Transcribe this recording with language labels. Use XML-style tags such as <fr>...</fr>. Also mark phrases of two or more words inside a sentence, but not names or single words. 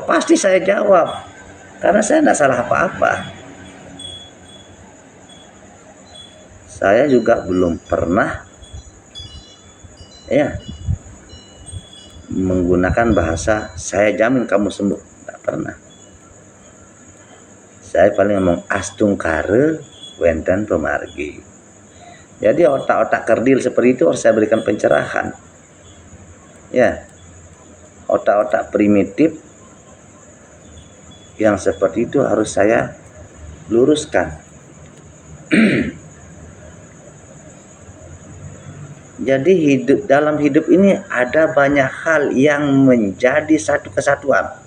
<id>Pasti saya jawab, karena saya tidak salah apa-apa. Saya juga belum pernah menggunakan bahasa saya jamin kamu sembuh. Tidak pernah. Saya paling ngomong</id> <ban>astungkare wenten pemargi.</ban> <id>Jadi otak-otak kerdil seperti itu harus saya berikan pencerahan. Ya, otak-otak primitif yang seperti itu harus saya luruskan. Jadi dalam hidup ini ada banyak hal yang menjadi satu kesatuan.</id>